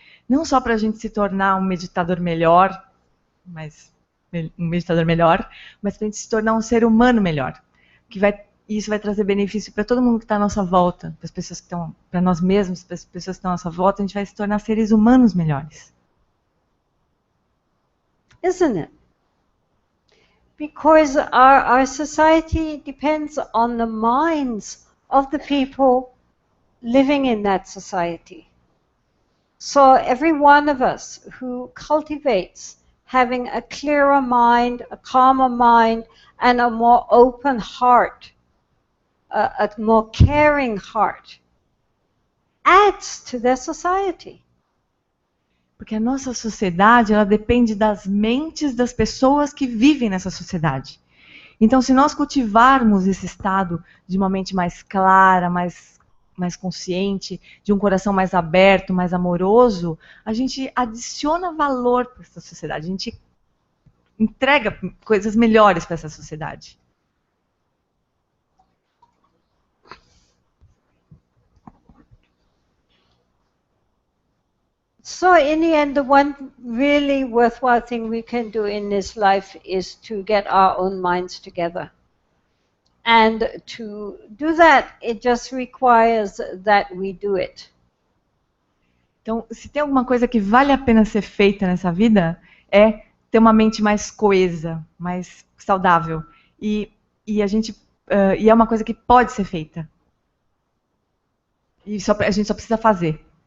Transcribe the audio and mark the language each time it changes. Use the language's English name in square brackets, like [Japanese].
[Portuguese] Não só para a gente se tornar um meditador melhor, mas para a gente se tornar um ser humano melhor. Isso vai trazer benefício para todo mundo que está à nossa volta, para as pessoas que estão, para nós mesmos, para as pessoas que estão à nossa volta, a gente vai se tornar seres humanos melhores. [English] Isn't it? Because our society depends on the minds of the people living in that society. So every one of us who cultivates having a clearer mind, a calmer mind, and a more open heart, a more caring heart, adds to their society. [Portuguese] Porque a nossa sociedade, ela depende das mentes das pessoas que vivem nessa sociedade. Então, se nós cultivarmos esse estado de uma mente mais clara, mais consciente, de um coração mais aberto, mais amoroso, a gente adiciona valor para essa sociedade, a gente entrega coisas melhores para essa sociedade. [English] So in the end, the one really worthwhile thing we can do in this life is to get our own minds together. And to do that, it just requires that we do it. [Portuguese] Então, se tem alguma coisa que vale a pena ser feita nessa vida, é ter uma mente mais coesa, mais saudável. E é uma coisa que pode ser feita. E a gente só precisa fazer.